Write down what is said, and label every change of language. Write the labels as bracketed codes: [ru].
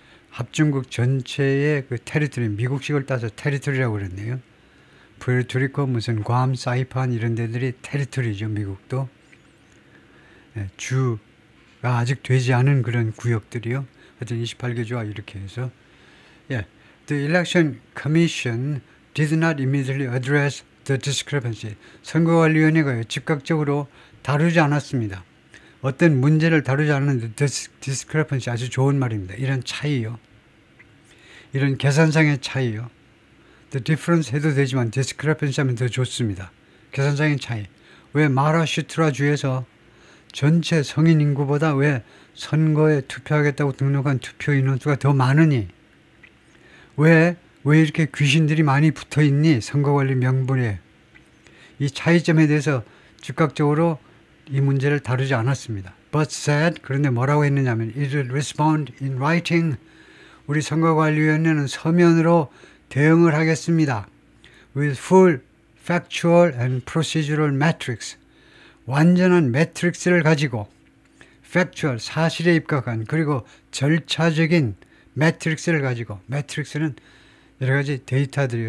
[ko] 합중국 전체의 그 테리토리, 미국식을 따서 테리토리라고 그랬네요. 푸에르토리코, 무슨 괌, 사이판 이런 데들이 테리토리죠. 미국도. 주가 아직 되지 않은 그런 구역들이요. 하여튼 28개 주와 이렇게 해서 [en] The Election Commission did not immediately address the discrepancy. [ko] 선거관리위원회가 즉각적으로 다루지 않았습니다. 어떤 문제를 다루지 않았는데 discrepancy 아주 좋은 말입니다. 이런 차이요. 이런 계산상의 차이요. The difference 해도 되지만 discrepancy 하면 더 좋습니다. 계산상의 차이. 왜 마라슈트라 주에서 전체 성인 인구보다 왜 선거에 투표하겠다고 등록한 투표 인원수가 더 많으니? 왜 이렇게 귀신들이 많이 붙어있니? 선거관리 명분에. 이 차이점에 대해서 즉각적으로 이 문제를 다루지 않았습니다. [en] But said, [ko] 그런데 뭐라고 했느냐면 [en] it will respond in writing. [ko] 우리 선거관리위원회는 서면으로 대응을 하겠습니다. [en] With full factual and procedural metrics. [ko] 완전한 매트릭스를 가지고 factual, 사실에 입각한 그리고 절차적인 매트릭스를 가지고 매트릭스는 여러 가지 데이터들이요.